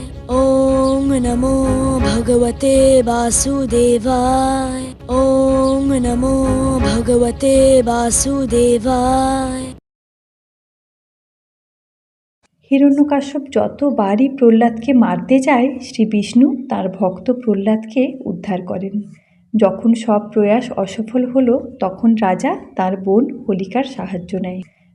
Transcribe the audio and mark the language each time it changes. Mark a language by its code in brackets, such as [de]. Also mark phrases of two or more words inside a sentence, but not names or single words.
[sa] ওং নমো ভগবতে বাসুদেবায়। ওং নমো ভগবতে বাসুদেবায়। [bn] হিরণ্যকাশ্যপ যতবারই প্রহ্লাদকে মারতে যায়, শ্রী বিষ্ণু তার ভক্ত প্রহ্লাদকে উদ্ধার করেন। যখন সব প্রয়াস অসফল হলো, তখন রাজা তার বোন হোলিকার সাহায্য নেয়।